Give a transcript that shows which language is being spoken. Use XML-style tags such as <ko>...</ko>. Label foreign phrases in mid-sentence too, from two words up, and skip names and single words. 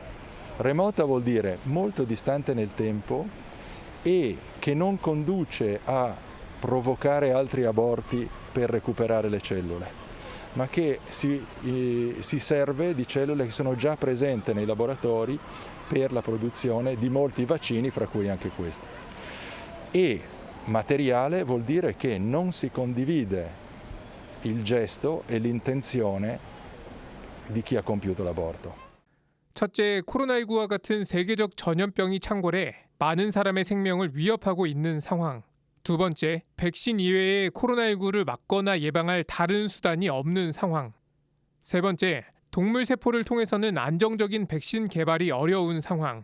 <it>Remota vuol dire molto distante nel tempo e che non conduce a provocare altri aborti per recuperare le cellule, ma che si serve di cellule che sono già presenti nei laboratori per la produzione di molti vaccini, fra cui anche questo. E materiale vuol dire che non si condivide il gesto e l'intenzione di chi ha compiuto l'aborto.</it> <ko>첫째, 코로나19와 같은 세계적 전염병이 창궐해 많은 사람의 생명을 위협하고 있는 상황. 두 번째, 백신 이외에 코로나19를 막거나 예방할 다른 수단이 없는 상황. 세 번째, 동물 세포를 통해서는 안정적인 백신 개발이 어려운 상황.</ko>